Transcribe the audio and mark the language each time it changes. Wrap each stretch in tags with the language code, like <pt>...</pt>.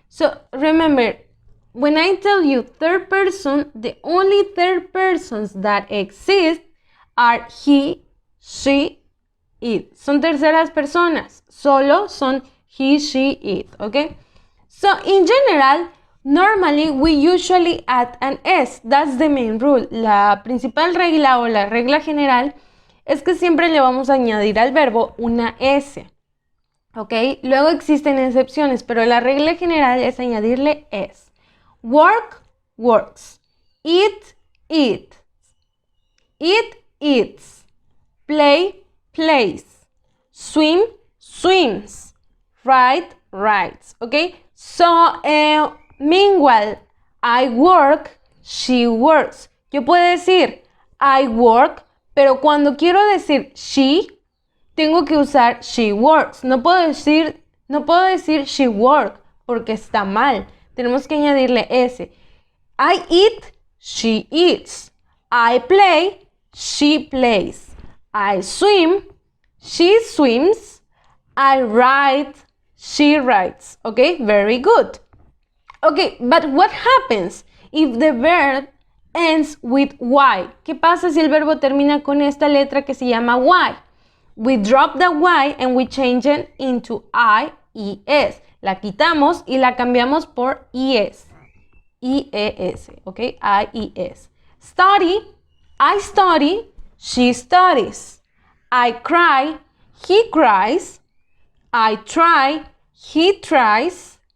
<en>So, remember, when I tell you third person, the only third persons that exist are he, she, it.</en> <es>Son terceras personas. Solo son he, she, it, okay?</es> <en>So, in general, Normally, we usually add an S. That's the main rule.</en> <es>La principal regla o la regla general es que siempre le vamos a añadir al verbo una S. ¿Ok? Luego existen excepciones, pero la regla general es añadirle S.</es> <en>Work, works. Eat, eat. Eat, eats. Play, plays. Swim, swims. Write, writes. ¿Ok? So, meanwhile, I work, she works.</en> <es>Yo puedo decir I work, pero cuando quiero decir she, tengo que usar she works. No puedo decir she work porque está mal. Tenemos que añadirle S. I eat, she eats.</es> <en>I play, she plays. I swim, she swims. I write, she writes. Okay, very good. Okay, but what happens if the verb ends with Y?</en> <es>¿Qué pasa si el verbo termina con esta letra que se llama Y?</es> <en>We drop the Y and we change it into I-E-S.</en> <es>La quitamos y la cambiamos por ES. I-E-S, okay? I-E-S.</es> <en>Study, I study, she studies. I cry, he cries. I try, he tries.</en>